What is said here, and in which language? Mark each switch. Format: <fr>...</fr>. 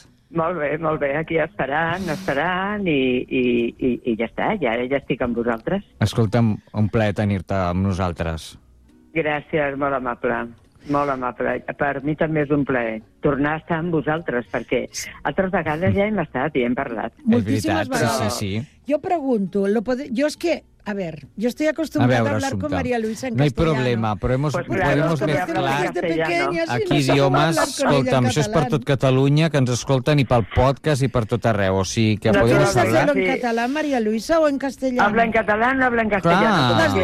<ca>Molt bé, aquí esperant i ja està, ja estic amb vosaltres. Escolta'm, un plaer tenir-te amb nosaltres. Gràcies, molt amable. Molt amable. Per mi també és un plaer tornar a estar amb vosaltres, perquè altres vegades ja hem estat i hem parlat. Moltíssimes vegades. Sí. Jo pregunto, jo és que...</ca> <es>A ver, yo estoy acostumbrada a hablar con María Luisa en castellano. No hay problema, pero podemos mezclar aquí idiomas.</es> <ca>Escolta'm, això és per tot Catalunya, que ens escolten, i pel podcast i per tot arreu. O sigui, que</ca> <es>podemos hablar... ¿En català, María Luisa, o en castellano? Habla en català, no habla en castellano.</es>